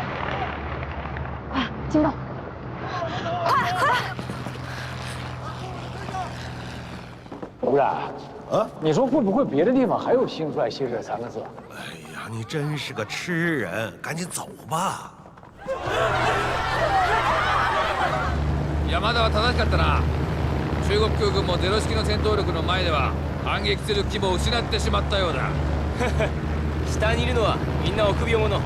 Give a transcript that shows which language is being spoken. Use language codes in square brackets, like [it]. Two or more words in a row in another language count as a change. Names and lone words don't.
[zh] 快，金豆，快！吴然啊，你说会不会别的地方还有新出来歇这3个字？哎呀，你真是个痴人，赶紧走吧。 [ja] 山田は正しかったな。中国空軍もゼロ式の戦闘力の前では反撃する気も失ってしまったようだ。下にいるのはみんな臆病者。